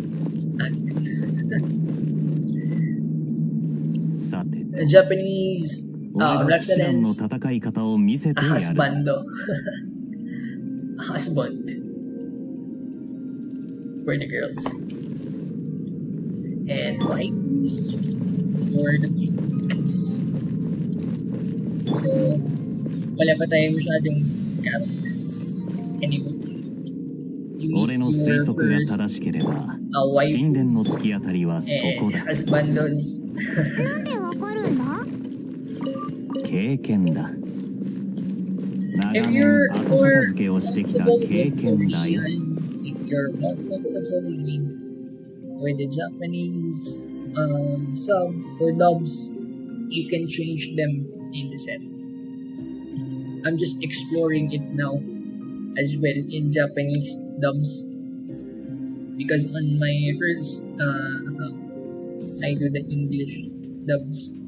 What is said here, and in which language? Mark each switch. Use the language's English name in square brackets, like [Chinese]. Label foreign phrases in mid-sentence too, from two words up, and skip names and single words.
[English] A Japanese reference husbando. Husband for the girls. And wives for the boys. So, [Filipino] wala pa tayo masyadong characters. [English] Anyway. [Japanese] 俺の推測が正しければ神殿の突き当たりはそこだ。なんでわかるんだ？経験だ。長年後片付けをしてきた経験だよ。 [English] If you're not comfortable with the Japanese sub or dubs, you can change them in the set. I'm just exploring it now as well in Japanese dubs because on my first account I do the English dubs.